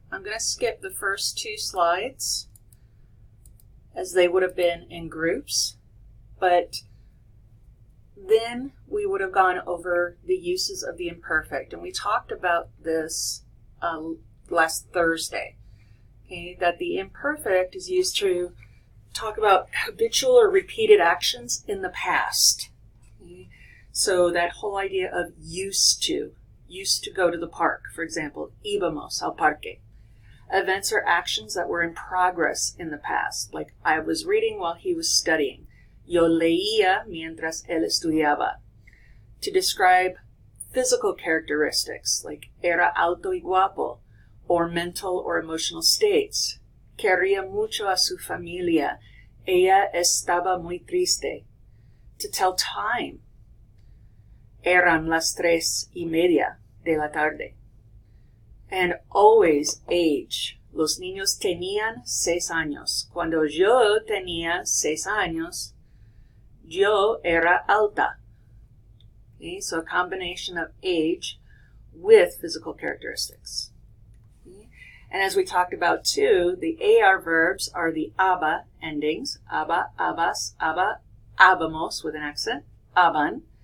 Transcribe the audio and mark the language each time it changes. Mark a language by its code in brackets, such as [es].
[en] I'm going to skip the first two slides as they would have been in groups, but then we would have gone over the uses of the imperfect, and we talked about this last Thursday, okay, that the imperfect is used to talk about habitual or repeated actions in the past. Okay? So that whole idea of used to go to the park, for example, [es] íbamos al parque. [en] Events or actions that were in progress in the past, like I was reading while he was studying. [es] Yo leía mientras él estudiaba. [en] To describe physical characteristics, like [es] era alto y guapo, [en] or mental or emotional states. [es] Quería mucho a su familia. Ella estaba muy triste. [en] To tell time. [es] Eran las 3:30 de la tarde. [en] And always age. [es] Los niños tenían 6 años. Cuando yo tenía 6 años, yo era alta. [en] Okay, so a combination of age with physical characteristics. And as we talked about too, the AR verbs are the aba endings. Aba, abas, aba, abamos with an accent. Aban.